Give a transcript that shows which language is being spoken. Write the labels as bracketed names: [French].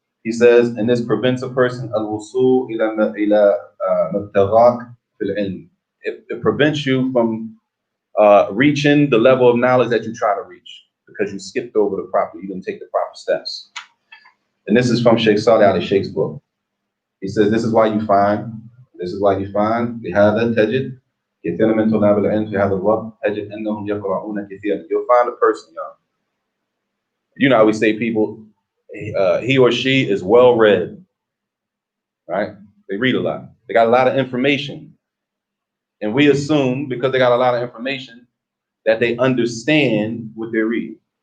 [English] He says, and this prevents a person [Arabic] al-wusul ila mabtaghat fil ilm. [English] It prevents you from reaching the level of knowledge that you try to reach because you skipped over you didn't take the proper steps. And this is from Sheikh Salih Ali Sheikh's book. He says, this is why you find [Arabic] لهذا تجد كثيرا من طلاب العلم في هذا الوقت تجد أنهم يقرؤون كثيرا. [English] You'll find a person, y'all. You know how we say people, he or she is well read, right? They read a lot. They got a lot of information. And we assume, because they got a lot of information, that they understand what they're reading.